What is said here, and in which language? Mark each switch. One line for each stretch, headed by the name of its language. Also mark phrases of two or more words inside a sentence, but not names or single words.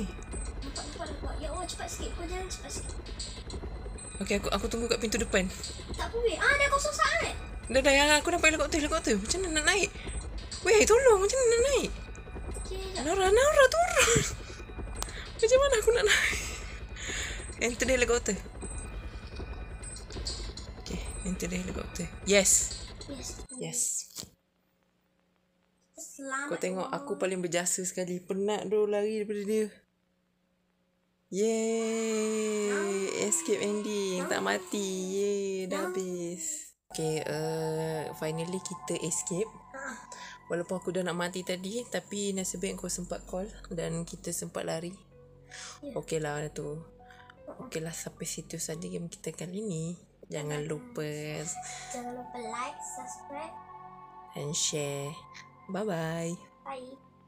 Malay: Nampak. Ya Allah, cepat sikit. Kau jangan cepat sikit. Okay, aku tunggu kat pintu depan. Tak apa weh. Dah kosong saat. Dah, yang aku nampak helikopter. Macam mana nak naik? Weh, tolong. Macam mana nak naik? Okay, jap. Nora, turun. Macam mana aku nak naik?
English: Enter the helicopter. Okay, enter the helicopter. Yes.
Malay: Selamat. Kau tengok aku paling berjasa sekali. Penat tu lari daripada dia. Yeay.
English: Escape ending.
Malay: Tak mati. Yeay. Dah habis.
English: Okay, finally
Malay: kita escape. Walaupun aku dah nak mati tadi, tapi nasib baik kau sempat call dan kita sempat lari. Okay lah tu. Okay lah, sampai situ saja game kita kali ni. Jangan lupa
English: like, subscribe and share. Bye-bye. Bye.